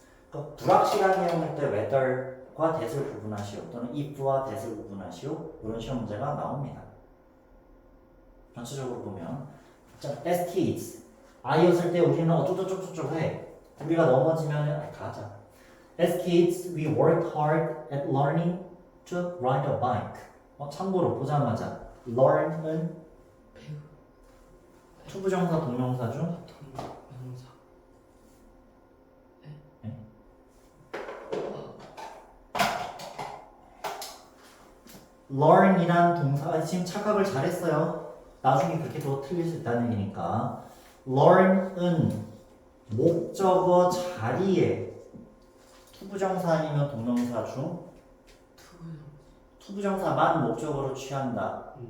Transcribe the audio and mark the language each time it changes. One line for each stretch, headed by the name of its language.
Korean: 그러니까 불확실한 내용일 때 whether과 that을 구분하시오 또는 if와 that을 구분하시오 이런 시험 문제가 나옵니다. 전체적으로 보면 자,
English: as kids
Korean: 아이였을 때 우리는 어쩌고저쩌고 해. 우리가 넘어지면 가자.
English: As kids, we worked hard at learning to ride a bike.
Korean: 참고로 보자마자 learn은 배우. 투부정사 동명사 중 동명사. 네? learn이란 동사 지금 착각을 잘했어요. 나중에 그렇게 또 틀릴 수 있다는 얘기니까 learn은 목적어 자리에 투부정사 아니면 동명사 중 투부정사만 목적어로 취한다.